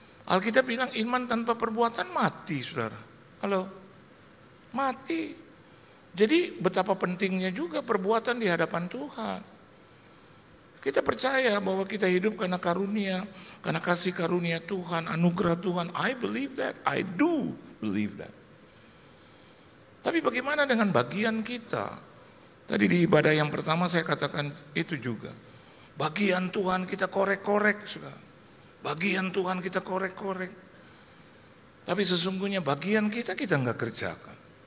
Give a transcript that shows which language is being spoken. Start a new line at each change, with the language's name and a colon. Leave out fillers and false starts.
Indonesian: Alkitab bilang iman tanpa perbuatan mati, saudara. Halo? Mati. Jadi betapa pentingnya juga perbuatan di hadapan Tuhan. Kita percaya bahwa kita hidup karena karunia, karena kasih karunia Tuhan, anugerah Tuhan.
English: I believe that, I do believe that.
Indonesian: Tapi bagaimana dengan bagian kita? Tadi di ibadah yang pertama saya katakan itu juga. Bagian Tuhan kita korek-korek, saudara. Bagian Tuhan kita korek-korek. Tapi sesungguhnya bagian kita nggak kerjakan.